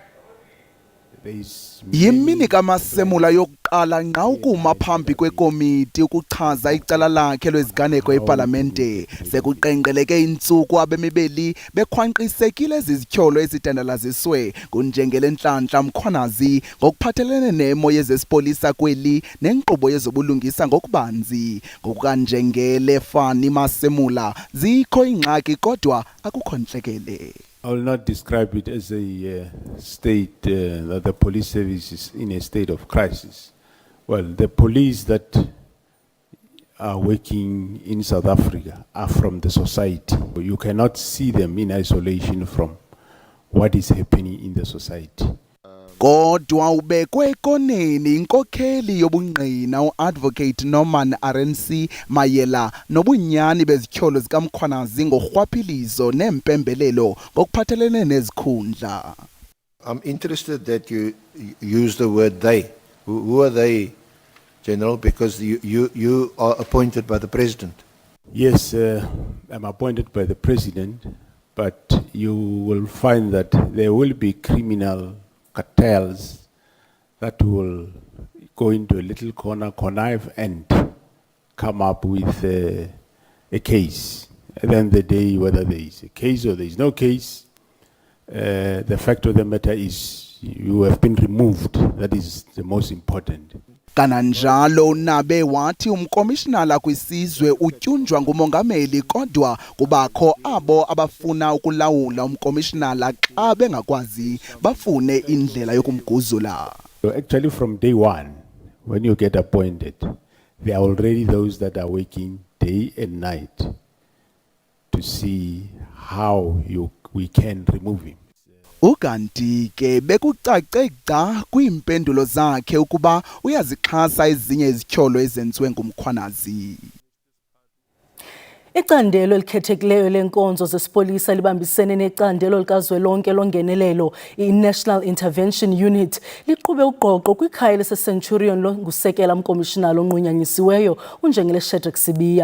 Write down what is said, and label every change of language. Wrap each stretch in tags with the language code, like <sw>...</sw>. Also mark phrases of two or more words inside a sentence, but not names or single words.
<xh>Yimini kaMasemula yokuqala nqa ukuma phambi kwekomiti ukuchaza icala lakhe lweziganeko eParlamente sekuqenqeleke intsuku abemibeli bekhwanqisekile izityholo ezidandalaziswe nguNjengele Nhlanhla Mkhwanazi ngokuphathelene nemo yezesipolisa kweli nenkqubo yezobulungisa ngokubanzi. NgokukaNjengele Fani Masemula zikho ingxaki kodwa akukho ntlekele.</xh> <en>I will not describe it as a state that the police service is in a state of crisis. Well, the police that are working in South Africa are from the society. You cannot see them in isolation from what is happening in the society.</en> <xh>Kodwa ubekwe ekoneni inkokheli yobungqina uAdvocate Norman RNC mayela nobunyani bezityholo zikaMkhwanazi ngorhwaphilizo nempembelelo ngokuphathelene nezikhundla.</xh> <en>I'm interested that you use the word they. Who are they, General? Because you are appointed by the President. Yes, I'm appointed by the President, but you will find that there will be criminal cartels that will go into a little corner, connive and come up with a case. At the end of the day, whether there is a case or there is no case, the fact of the matter is you have been removed. That is the most important.</en> <xh>Kananjalo nabe wathi umkomishinala kwisizwe utyunjwa ngumongameli kodwa kubakho abo abafuna ukulawula umkomishinala xa bengakwazi bafune indlela yokumguzula.</xh> <en>Actually from day one, when you get appointed, there are already those that are working day and night to see how we can remove him.</en> <xh>Ukanti ke bekucace gca kwiimpendulo zakhe ukuba uyazixhasa ezinye izityholo ezenziwe nguMkhwanazi. Icandelo elikhethekileyo lenkonzo zesipolisa libambisene necandelo likazwelonke longenelelo i-National Intervention Unit liqhube uqoqo kwikhaya lise-Centurion longusekela mkomishinala onqunyanyisiweyo uNjengele Shadrack Sibiya.</xh>